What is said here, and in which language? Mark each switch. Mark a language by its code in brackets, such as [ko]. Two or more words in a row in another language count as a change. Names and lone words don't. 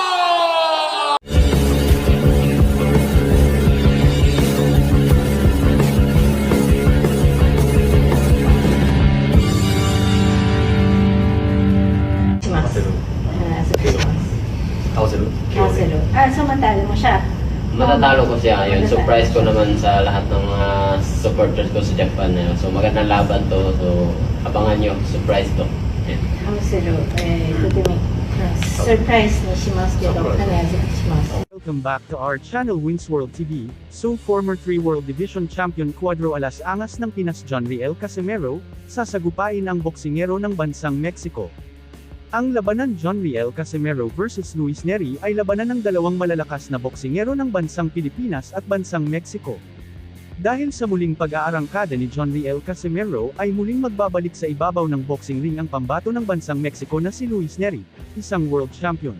[tl] Ako sa Marcelo. Samantala mo siya. Matatalo ko siya. Yun, Matatalo surprise ko siya. naman sa lahat ng mga supporters ko sa Japan. So magandang laban to. So abangan nyo. Surprise to. Yan. Marcelo, [ja] とてもサプライズにしますけど、必ずします。 [en] Welcome back to our channel Wins World TV. [tl] So [en] former 3 World Division Champion [tl] Cuadro Alas Angas ng Pinas John Riel Casimero, sasagupain ang boksingero ng bansang Mexico. Ang labanan John Riel Casimero vs Luis Neri ay labanan ng dalawang malalakas na boksingero ng bansang Pilipinas at bansang Mexico. Dahil sa muling pag-aarangkada ni John Riel Casimero ay muling magbabalik sa ibabaw ng [en] boxing ring [tl] ang pambato ng bansang Mexico na si Luis Neri, isang world champion.